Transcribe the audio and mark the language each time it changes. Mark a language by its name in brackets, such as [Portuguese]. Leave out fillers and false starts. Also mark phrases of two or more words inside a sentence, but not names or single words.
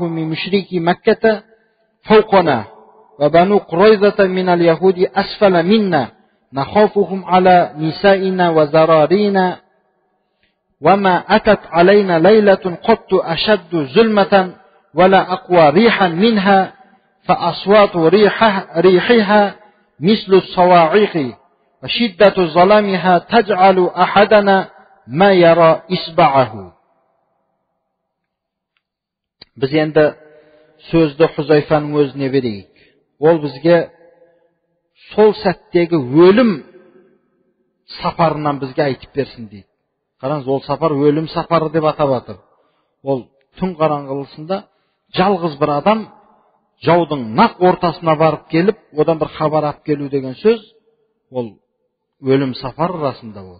[Arabic] من مشركي مكة فوقنا وبنو قريظة من اليهود أسفل منا نخافهم على نسائنا وزرارينا وما أتت علينا ليلة قط أشد ظلمة ولا أقوى ريحا منها فأصوات ريحها مثل الصواعق وشدة ظلامها تجعل أحدنا ما يرى إصبعه. [Kazakh] Біз енді сөзді Хузайфаның өзіне берейік. Ол бізге сол сәттегі өлім сапарынан бізге айтып берсін дейді. Қараңыз, ол сапар өлім сапары деп атап жатыр. Ол түн қараңғылысында жалғыз бір адам жаудың нақ ортасына барып келіп, одан бір хабар алып келу деген сөз, ол өлім сапар расында ол.